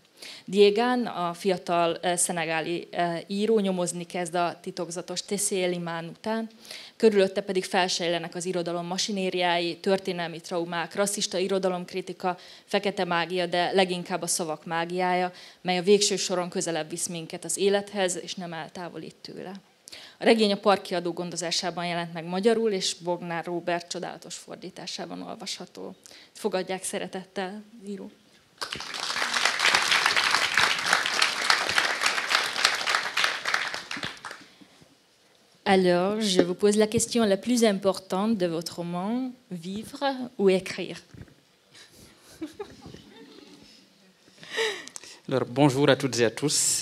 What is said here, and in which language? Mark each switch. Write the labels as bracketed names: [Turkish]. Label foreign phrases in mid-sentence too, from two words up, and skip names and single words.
[Hungarian] Diegane, a fiatal szenegáli író, nyomozni kezd a titokzatos Tessé Elimán után, körülötte pedig felsejlenek az irodalom masinériái, történelmi traumák, rasszista irodalomkritika, fekete mágia, de leginkább a szavak mágiája, mely a végső soron közelebb visz minket az élethez, és nem eltávolít tőle. A regény a Park kiadó gondozásában jelent meg magyarul, és Bognár Róbert csodálatos fordításában olvasható. Fogadják szeretettel, író. [French] Alors, je vous pose la question la plus importante de votre roman, vivre ou écrire? Alors, bonjour à toutes et à tous.